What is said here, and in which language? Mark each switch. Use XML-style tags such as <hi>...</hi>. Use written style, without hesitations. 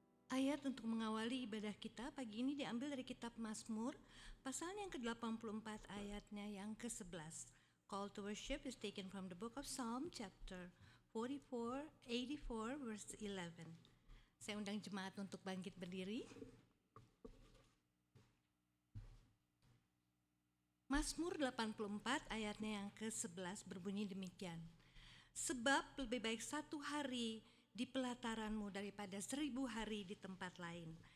<id>Ayat untuk mengawali ibadah kita pagi ini diambil dari kitab Mazmur, pasal yang ke-84 ayatnya yang ke-11.</id> <en>Call to worship is taken from the book of Psalm chapter 84 verse 11.</en> <id>Saya undang jemaat untuk bangkit berdiri. Mazmur 84 ayatnya yang ke-11 berbunyi demikian. Sebab lebih baik satu hari di pelataranmu daripada 1000 hari di tempat lain.</id>